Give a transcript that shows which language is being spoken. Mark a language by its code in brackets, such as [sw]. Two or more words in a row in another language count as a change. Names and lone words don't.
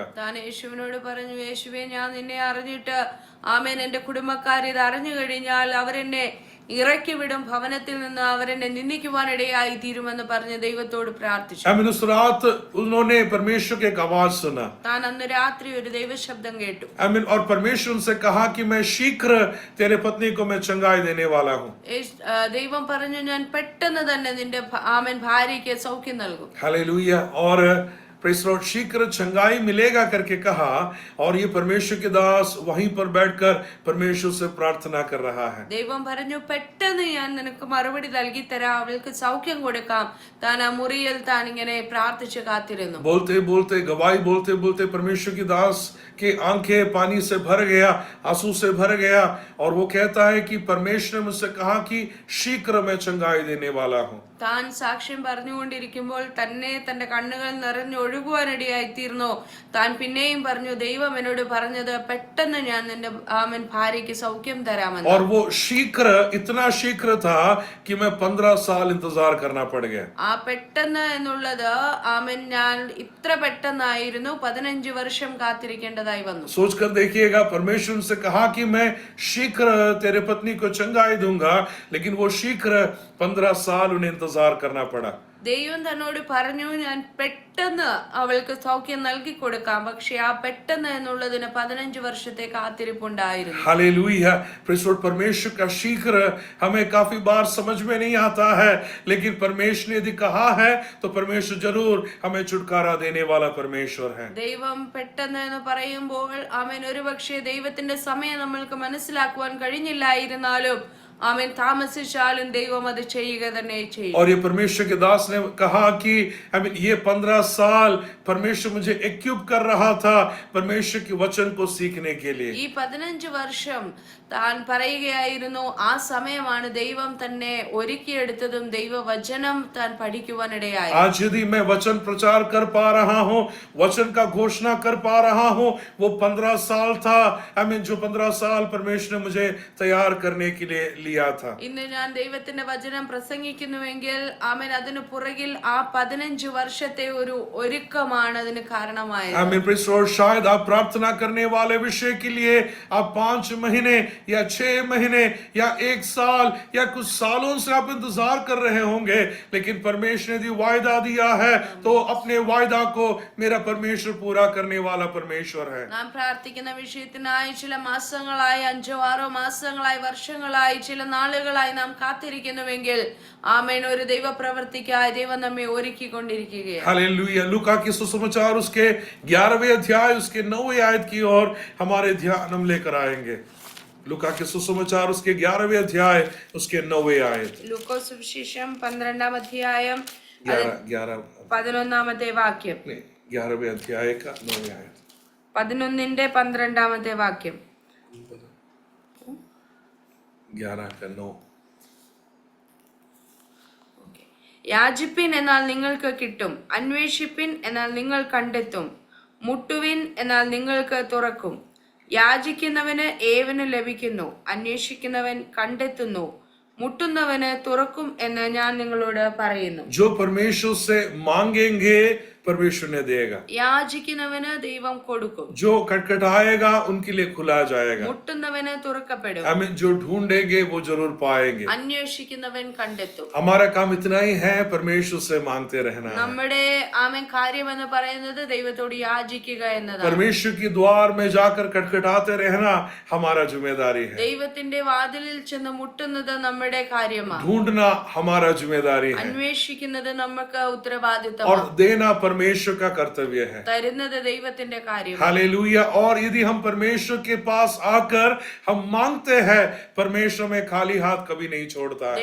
[ml] താൻ യേശുവിനോട് പറഞ്ഞു, യേശുവേ, ഞാൻ നിന്നെ അറിഞ്ഞിട്ട് എന്റെ കുടുംബക്കാർ ഇത് അറിഞ്ഞു കഴിഞ്ഞാൽ അവരെന്നെ ഇറക്കി വിടും, ഭവനത്തിൽ നിന്ന് അവരെന്നെ നിന്ദിക്കുവാനിടയായി തീരുമെന്ന് പറഞ്ഞ് ദൈവത്തോട് പ്രാർത്ഥിച്ചു. [hi] उस रात उन्होंने परमेश्वर की एक आवाज सुना. [ml] താൻ അന്ന് രാത്രി ഒരു ദൈവശബ്ദം കേട്ടു. [hi] और परमेश्वर उनसे कहा कि मैं शीघ्र तेरे पत्नी को मैं चंगाई देने वाला हूँ. [ml] ദൈവം പറഞ്ഞു, ഞാൻ പെട്ടെന്ന് തന്നെ നിന്റെ ഭാര്യയ്ക്ക് സൗഖ്യം നൽകും. [hi] हालेलुया. और [en] praise Lord [hi] शीघ्र चंगाई मिलेगा करके कहा, और ये परमेश्वर के दास वहीं पर बैठकर परमेश्वर से प्रार्थना कर रहा है. [ml] ദൈവം പറഞ്ഞു, പെട്ടെന്ന് ഞാൻ നിനക്ക് മറുപടി നൽകി തരാം, അവൾക്ക് സൗഖ്യം കൊടുക്കാം. താൻ ആ മുറിയിൽ താൻ ഇങ്ങനെ പ്രാർത്ഥിച്ച് കാത്തിരുന്നു. [hi] बोलते बोलते गवाही बोलते बोलते परमेश्वर की दास के आंखें पानी से भर गया, आंसू से भर गया, और वो कहता है कि परमेश्वर ने मुझसे कहा कि शीघ्र मैं चंगाई देने वाला हूँ. [ml] താൻ സാക്ഷ്യം പറഞ്ഞുകൊണ്ടിരിക്കുമ്പോൾ തന്നെ തന്റെ കണ്ണുകൾ നിറഞ്ഞൊഴുകുവാനിടയായി തീർന്നു. താൻ പിന്നെയും പറഞ്ഞു, ദൈവം എന്നോട് പറഞ്ഞത് പെട്ടെന്ന് ഞാൻ നിന്റെ ഭാര്യയ്ക്ക് സൗഖ്യം തരാമെന്ന്. [hi] और वो शीघ्र इतना शीघ्र था कि मैं 15 साल इंतजार करना पड़ गया. [ml] ആ പെട്ടെന്ന് എന്നുള്ളത് ഞാൻ ഇത്ര പെട്ടെന്നായിരുന്നു 15 വർഷം കാത്തിരിക്കേണ്ടതായി വന്നു. [hi] सोचकर देखिएगा, परमेश्वर से कहा कि मैं शीघ्र तेरे पत्नी को चंगाई दूंगा, लेकिन वो शीघ्र 15 साल उन्हें इंतजार करना पड़ा. [ml] ദൈവം തന്നോട് പറഞ്ഞു, ഞാൻ പെട്ടെന്ന് അവൾക്ക് സൗഖ്യം നൽകി കൊടുക്കാം. പക്ഷെ ആ പെട്ടെന്ന് എന്നുള്ളതിന് 15 വർഷത്തെ കാത്തിരിപ്പുണ്ടായിരുന്നു. [hi] हालेलुया. परमेश्वर का शीघ्र हमें काफी बार समझ में नहीं आता है, लेकिन परमेश्वर ने यदि कहा है तो परमेश्वर जरूर हमें छुटकारा देने वाला परमेश्वर है. [ml] ദൈവം പെട്ടെന്ന് എന്ന് പറയുമ്പോൾ ഒരുപക്ഷെ ദൈവത്തിന്റെ സമയം നമ്മൾക്ക് മനസ്സിലാക്കുവാൻ കഴിഞ്ഞില്ലായിരുന്നാലും താമസിച്ചാലും ദൈവം അത് ചെയ്യുക തന്നെ ചെയ്യും. [hi] और ये परमेश्वर के दास ने कहा कि ये 15 साल परमेश्वर मुझे इक्विप कर रहा था परमेश्वर के वचन को सीखने के लिए. [ml] ഈ 15 വർഷം താൻ പറയുകയായിരുന്നു, ആ സമയമാണ് ദൈവം തന്നെ ഒരുക്കിയെടുത്തതും ദൈവവചനം താൻ പഠിക്കുവാനിടയായി. [hi] आज यदि मैं वचन प्रचार कर पा रहा हूँ, वचन का घोषणा कर पा रहा हूँ, वो 15 साल था. जो 15 साल परमेश्वर ने मुझे तैयार करने के लिए लिया था. [ml] ഇന്ന് ഞാൻ ദൈവത്തിന്റെ വചനം പ്രസംഗിക്കുന്നുവെങ്കിൽ അതിന് പുറകിൽ ആ 15 വർഷത്തെ ഒരു ഒരുക്കമാണ് അതിന് കാരണമായത്. [hi] शायद आप प्रार्थना करने वाले विषय के लिए आप 5 महीने या 6 महीने या 1 साल या कुछ सालों से आप इंतजार कर रहे होंगे, लेकिन परमेश्वर ने वायदा दिया है तो अपने वायदा को मेरा परमेश्वर पूरा करने वाला परमेश्वर है. [ml] നാം പ്രാർത്ഥിക്കുന്ന വിഷയത്തിനായി ചില മാസങ്ങളായി, 5-6 മാസങ്ങളായി, വർഷങ്ങളായി, ചില നാളുകളായി നാം കാത്തിരിക്കുന്നുവെങ്കിൽ ഒരു ദൈവ പ്രവൃത്തിക്കായി ദൈവം നമ്മെ ഒരുക്കിക്കൊണ്ടിരിക്കുകയാണ്. [hi] हालेलुया. लूका के सुसमाचार उसके 11वें अध्याय उसके 9वें आयत की ओर हमारे ध्यान हम लेकर आएंगे. लूका के सुसमाचार उसके 11वें अध्याय उसके 9वें आयत. [ml] ലൂക്കോസ് സുവിശേഷം 12-ാം അധ്യായം 11 വാക്യം. [hi] 11वें अध्याय का 9वें आयत. [ml] 11-ന്റെ 12-ാമത്തെ വാക്യം. 11:9. യാചിപ്പിൻ എന്നാൽ നിങ്ങൾക്ക് കിട്ടും, അന്വേഷിപ്പിൻ എന്നാൽ നിങ്ങൾ കണ്ടെത്തും, മുട്ടുവിൻ എന്നാൽ നിങ്ങൾക്ക് തുറക്കും. യാചിക്കുന്നവന് ഏവന് ലഭിക്കുന്നു, അന്വേഷിക്കുന്നവൻ കണ്ടെത്തുന്നു, മുട്ടുന്നവന് തുറക്കും എന്ന് ഞാൻ നിങ്ങളോട് പറയുന്നു. [hi] जो परमेश्वर से मांगेंगे परमेश्वर ने देगा. [ml] യാചിക്കുന്നവന് ദൈവം കൊടുക്കും, [hi] जो खटखटाएगा उनके लिए खुला जाएगा. [ml] മുട്ടുന്നവന് തുറക്കപ്പെടും, [hi] हमें जो ढूंढेंगे वो जरूर पाएंगे. [ml] അന്വേഷിക്കുന്നവൻ കണ്ടെത്തും. [hi] हमारा काम इतना ही है, परमेश्वर से मांगते रहना है. [ml] നമ്മുടെ കാര്യമെന്ന് പറയുന്നത് ദൈവത്തോട് യാചിക്കുക എന്നതാണ്. [hi] परमेश्वर की द्वार में जाकर खटखटाते रहना हमारा जिम्मेदारी है. [ml] ദൈവത്തിന്റെ വാതിലിൽ ചെന്ന് മുട്ടുന്നത് നമ്മുടെ കാര്യമാണ്. [hi] ढूंढना हमारा जिम्मेदारी है. [ml] അന്വേഷിക്കുന്നത് നമുക്ക് ഉത്തരവാദിത്തമാണ്. [hi] और देना परमेश्वर का कर्तव्य है. [ml] തരുന്നത് ദൈവത്തിന്റെ കാര്യമാണ്. [hi] हालेलुया. और यदि हम परमेश्वर के पास आकर हम मांगते हैं, परमेश्वर में खाली हाथ कभी नहीं छोड़ता है.